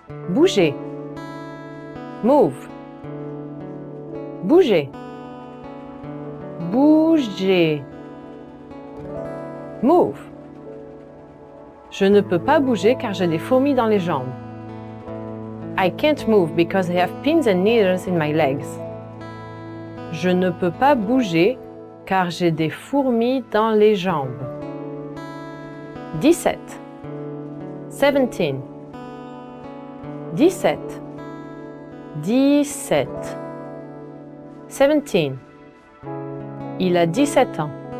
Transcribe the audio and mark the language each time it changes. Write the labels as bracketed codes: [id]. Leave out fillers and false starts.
[fr] Bougez. Move. Bougez. Bougez. Move. Je ne peux pas bouger car j'ai des fourmis dans les jambes. [en] I can't move because I have pins and needles in my legs. [fr] Je ne peux pas bouger car j'ai des fourmis dans les jambes. 17. 17. 17. 17. 17. Il a 17 ans.